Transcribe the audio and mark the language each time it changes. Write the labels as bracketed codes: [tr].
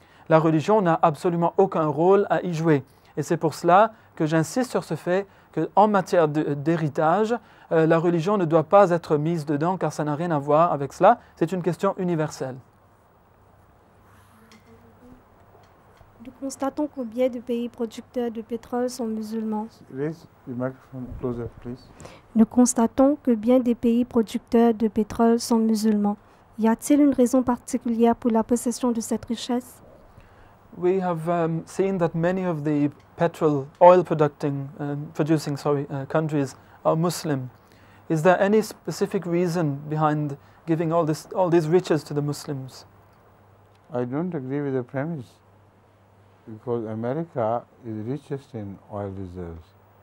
[fr] La religion n'a absolument aucun rôle à y jouer. Et c'est pour cela que j'insiste sur ce fait qu'en matière d'héritage, la religion ne doit pas être mise dedans car ça n'a rien à voir avec cela. C'est une question universelle. Nous constatons combien de pays producteurs de pétrole sont musulmans. [en] Raise the microphone closer, please. [fr] Nous constatons que bien des pays producteurs de pétrole sont musulmans. Y a-t-il une raison particulière pour la possession de cette richesse? [en] We have seen that many of the oil producing countries are Muslim. Is there any specific reason behind giving all these riches to the Muslims? I don't agree with the premise because America is richest in oil reserves.